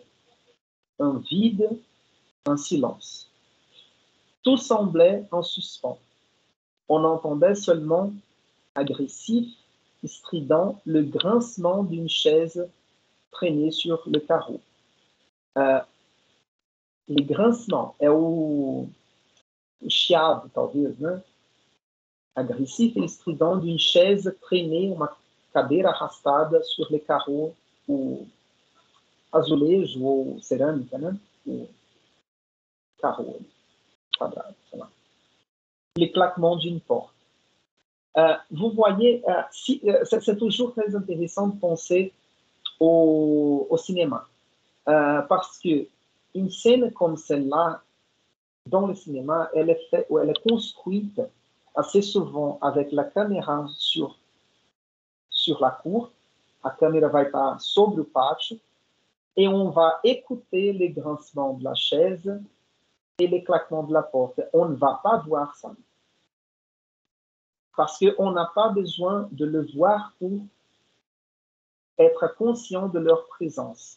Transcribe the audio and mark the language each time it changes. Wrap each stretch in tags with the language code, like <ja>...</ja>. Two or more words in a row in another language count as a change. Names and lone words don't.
<fr>Un vide, un silence. Tout semblait en suspens. On entendait seulement agressif et strident le grincement d'une chaise traînée sur le carreau. Les grincements</fr> <pt>é o chiado, talvez, né?</pt> <fr>Agressif e estrident d'une chaise traînée,</fr> <pt>uma cadeira arrastada</pt> <fr>sur le carreau,</fr> <pt>o azulejo ou cerâmica, né? O carreau quadrado, sei lá.</pt> <fr>Les claquements d'une porte. Vous voyez, c'est toujours très intéressant de penser au cinéma, parce que une scène comme celle-là, dans le cinéma, elle est construite assez souvent avec la caméra sur la cour. La caméra va</fr> <pt>estar sobre o pátio</pt> <fr>et on va écouter les grincements de la chaise et les claquements de la porte. On ne va pas voir ça. Parce qu'on n'a pas besoin de le voir pour être conscient de leur présence.</fr>